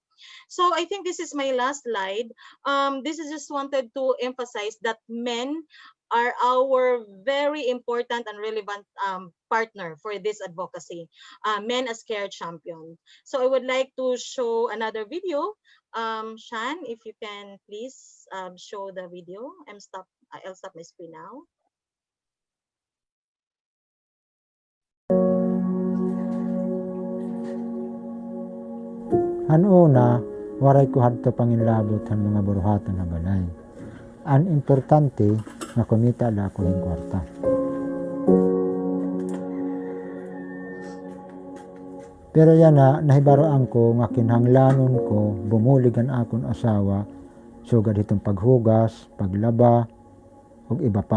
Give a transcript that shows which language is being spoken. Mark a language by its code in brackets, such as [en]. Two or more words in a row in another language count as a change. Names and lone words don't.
[en] So I think this is my last slide. This is just wanted to emphasize that men are our very important and relevant partner for this advocacy, men as care champion. So I would like to show another video. Shan, if you can please show the video. I'll stop my screen now. [war] Una, waray ko hadto panginlabot han mga buruhaton na balay. An importante, nga kumita la ko ng kwarta. Pero yan na, nahibaroan ko nga kinahanglanon ko bumuligan akon asawa sugad itong paghugas, paglaba, ug iba pa.